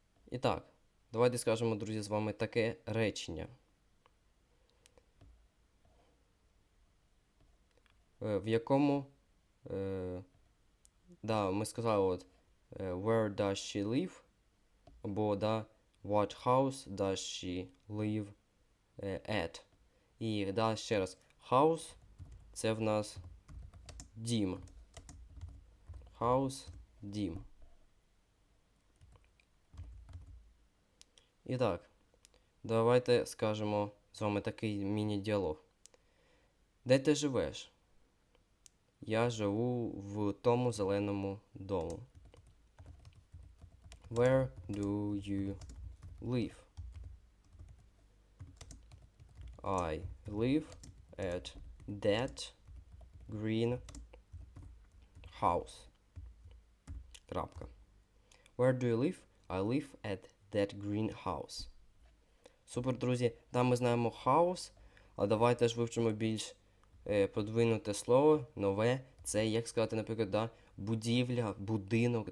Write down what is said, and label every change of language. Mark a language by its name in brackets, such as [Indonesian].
[Ukrainian] І так, давайте скажемо, друзі, з вами таке речення. В якому ми сказали [English] where does she live? [Ukrainian] Або [English] what house does she live at? [Ukrainian] І ще раз, house це в нас дім. House, дім. І так, давайте скажемо з вами такий міні-діалог. Де ти живеш? Я живу в тому зеленому дому. [English] Where do you live? I live at that green house. [Ukrainian] Крапка. [English] Where do you live? I live at that green house. [Ukrainian] Супер, друзі. Ми знаємо house, а давайте ж вивчимо більш продвинуте слово, нове. Це, як сказати, наприклад, будівля, будинок.